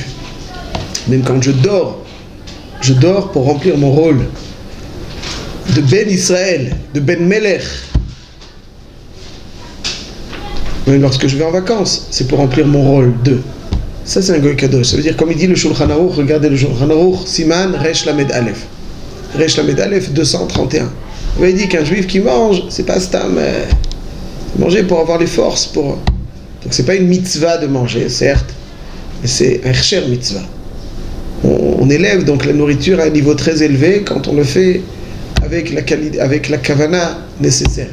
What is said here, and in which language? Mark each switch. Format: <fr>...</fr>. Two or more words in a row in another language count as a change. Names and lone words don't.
<fr>Même quand je dors pour remplir mon rôle de</fr> <he>בן ישראל,</he> <fr>de</fr> <he>בן מלך.</he> <fr>Même lorsque je vais en vacances, c'est pour remplir mon rôle de. Ça, c'est un</fr> <he>גוי קדוש.</he> <fr>Ça veut dire, comme il dit le Shulchan Aruch, regardez le Shulchan Aruch, Siman,</fr> <he>ריש למד אלף. ריש למד אלף</he> <fr>231. Il dit qu'un juif qui mange, c'est pas stam. Manger pour avoir les forces. Donc c'est pas une mitzvah de manger, certes, mais c'est un cher mitzvah. On élève donc la nourriture à un niveau très élevé quand on le fait avec la kavana nécessaire.</fr>